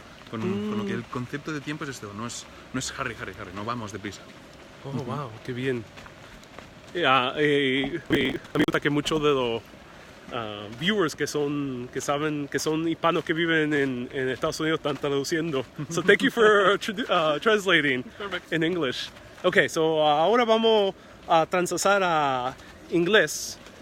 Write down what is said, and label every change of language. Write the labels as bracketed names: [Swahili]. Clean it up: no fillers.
[Spanish] Con lo que el concepto de tiempo es esto, no es Harry, no vamos deprisa. Oh, wow, qué bien. A mí me gusta que muchos de los viewers que son hispanos que viven en Estados Unidos están traduciendo. [English] So thank you for translating in English. [Spanish] Okay, so ahora vamos a transasar a inglés.